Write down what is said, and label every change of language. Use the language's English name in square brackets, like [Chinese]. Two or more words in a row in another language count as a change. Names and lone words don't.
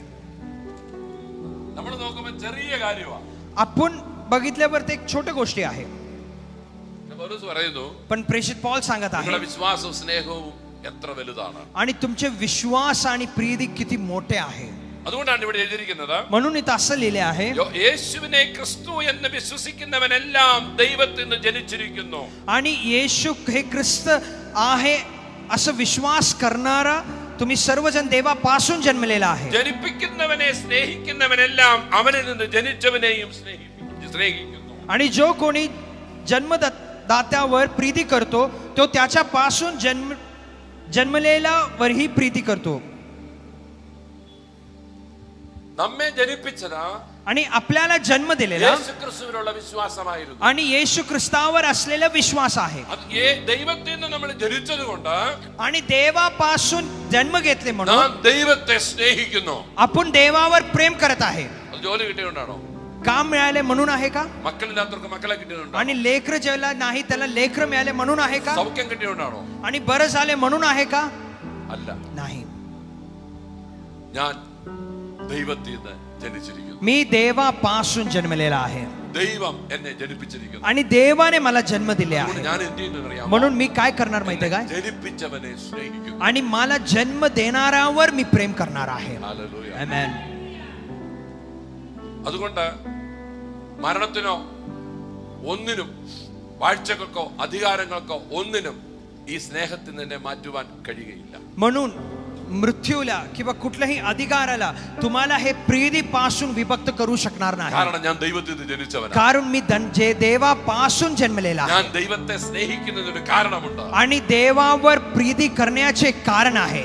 [Malayalam] നമ്മൾ നോക്കുമ്പോൾ ചെറിയ കാര്യമാണ് [Marathi] आपण बघितल्यावर ते एक छोटी गोष्टी आहे [Malayalam] പൗലോസ് പറയുന്നു [Marathi] पण प्रेषित पॉल सांगत आहे [Malayalam] നിങ്ങളുടെ വിശ്വാസവും സ്നേഹവും എത്ര വലുതാണ് [Marathi] आणि तुमचे विश्वास आणि प्रीती किती मोठे आहे [Malayalam] അതുകൊണ്ടാണ് ഇവിടെ എഴുതിയിരിക്കുന്നത് [Marathi] म्हणून इथं असं लिहिले आहे [Malayalam] യേശുവിനെ ക്രിസ്തു എന്ന് വിശ്വസിക്കുന്നവനെല്ലാം ദൈവത്തിൽ നിന്ന് ജനിച്ചിരിക്കുന്നു [Marathi] आणि येशू हे ख्रिस्त आहे असं विश्वास करणारा तुम्ही सर्वजण देवापासून जन्मलेला आहे. [Malayalam] ജനിപ്പിക്കുന്നവനെ സ്നേഹിക്കുന്നവനെല്ലാം അവനിൽ നിന്ന് ജനിച്ചവനെയും സ്നേഹിക്കുന്നു. [Marathi] आणि जो कोणी जन्मदात्यावर प्रीती करतो तो त्याच्यापासून जन्मलेल्यावरही प्रीती करतो. [Malayalam] നമ്മെ ജനിപ്പിച്ചത് [Marathi] आणि आपल्याला जन्म दिलेला [Malayalam] യേശുക്രിസ്തുവിലുള്ള വിശ്വാസമായിരുന്നു. [Marathi] आणि येशू ख्रिस्तावर असलेला विश्वास आहे. [Malayalam] ദൈവത്തിൽ നിന്ന് നമ്മൾ ജനിച്ചതുകൊണ്ട് [Marathi] आणि देवापासून जन्म घेतले म्हणून [Malayalam] നാം ദൈവത്തെ സ്നേഹിക്കുന്നു. [Marathi] आपण देवावर प्रेम करत आहे. [Malayalam] ജോലി കിട്ടിയോണ്ടാണോ? [Marathi] काम मिळाले म्हणून आहे का? [Malayalam] മക്കളില്ലാത്തവർക്ക് മക്കളെ കിട്ടിയോണ്ടാണോ? [Marathi] आणि लेकर ज्याला नाही त्याला लेकर मिळाले म्हणून आहे का? [Malayalam] സൗഖ്യം കിട്ടിയോണ്ടാണോ? [Marathi] आणि बरं झाले म्हणून आहे का? [Malayalam] അല്ല. [Marathi] नाही. [Malayalam] ഞാൻ ദൈവത്തിൽ നിന്ന് ജനിച്ചിരിക്കുന്നു. [Marathi] मी देवापासून जन्मलेला आहे [Malayalam] ദൈവം എന്നെ ജനിപ്പിച്ചിരിക്കുന്നു. [Marathi] आणि देवाने मला जन्म दिले आहे. [Malayalam] ഞാൻ എന്ത് ചെയ്യുന്നറിയാമോ? [Marathi] म्हणून मी काय करणार माहितीये का? [Malayalam] ജനിപ്പിച്ചവനെ സ്നേഹിക്കുന്നു. [Marathi] आणि मला जन्म देणाऱ्यावर मी प्रेम करणार आहे. [Malayalam] ഹല്ലേലൂയ. [Marathi] आमेन. [Malayalam] അതുകൊണ്ട് മരണത്തിനോ ഒന്നിനും വാഴ്ചകൾക്കോ അധികാരങ്ങൾക്കോ ഒന്നിനും ഈ സ്നേഹത്തിൽ നിന്നെ മാറ്റുവാൻ കഴിയുകയില്ല. [Marathi] म्हणून मृत्यूला किंवा कुठल्याही अधिकाराला तुम्हाला हे प्रीतीपासून विभक्त करू शकणार नाही. [Malayalam] കാരണം ഞാൻ ദൈവത്തിൽ നിന്ന് ജനിച്ചവനാണ്. [Marathi] कारण मी जे देवापासून जन्मलेला आहे. [Malayalam] ഞാൻ ദൈവത്തെ സ്നേഹിക്കുന്നതിന് കാരണമുണ്ട്. [Marathi] आणि देवावर प्रीती करण्याचे कारण आहे.